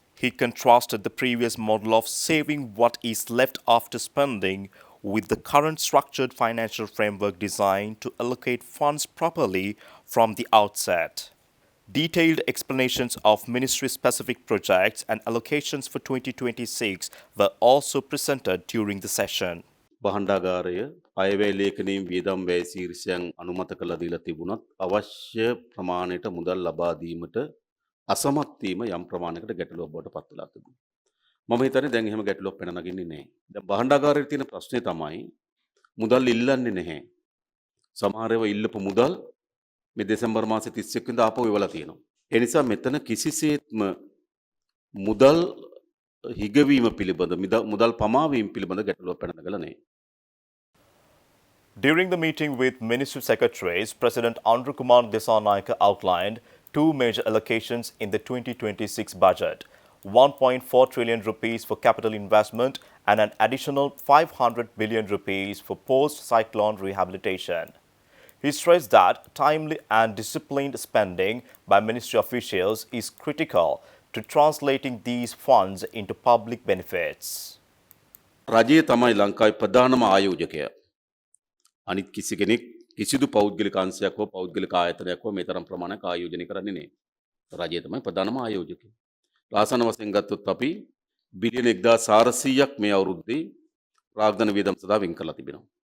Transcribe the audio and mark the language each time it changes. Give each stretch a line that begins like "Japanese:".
English: He contrasted the previous model of saving what is left after spending with the current structured financial framework designed to allocate funds properly from the outset. Detailed explanations of ministry-specific projects and allocations for 2026 were also presented during the session.
Sinhala: බහණ්ඩාගාරය අයවැය ලේඛනීම් වියදම් වැය ශීර්ෂයන් අනුමත කළ දීලා තිබුණත් අවශ්‍ය ප්‍රමාණයට මුදල් ලබා දීමට අසමත් වීම යම් ප්‍රමාණයකට ගැටලුවක් බවට පත් වෙලා තිබුණා. මම හිතන්නේ දැන් එහෙම ගැටලුවක් පැන නගින්නේ නැහැ. දැන් බහණ්ඩාගාරයේ තියෙන ප්‍රශ්නේ තමයි මුදල් ඉල්ලන්නේ නැහැ. සමහර ඒවා ඉල්ලපු මුදල් මේ දෙසැම්බර් මාසේ 31 වෙනිදා ආපහු එවලා තියෙනවා. ඒ නිසා මෙතන කිසිසේත්ම මුදල් හිගවීම පිළිබඳ මුදල් පමාවීම පිළිබඳ ගැටලුවක් පැන නගලා නැහැ.
English: During the meeting with Ministry Secretaries, President Anurag Kumar Dissanayake outlined two major allocations in the 2026 budget. 1.4 trillion rupees for capital investment and an additional 500 billion rupees for post-cyclone rehabilitation. He stressed that timely and disciplined spending by ministry officials is critical to translating these funds into public benefits.
Sinhala: රජය තමයි ලංකාවේ ප්‍රධානම ආයෝජකයා. අනිත් කිසි කෙනෙක් කිසිදු පෞද්ගලික අංශයක් හෝ පෞද්ගලික ආයතනයක් හෝ මේ තරම් ප්‍රමාණයක් ආයෝජනය කරන්නේ නැහැ. රජය තමයි ප්‍රධානම ආයෝජකයා. ආසන වශයෙන් ගත්තොත් අපි බිලියන 1400ක් මේ අවුරුද්දේ ප්‍රාග්ධන වියදම් සඳහා වෙන් කරලා තිබෙනවා.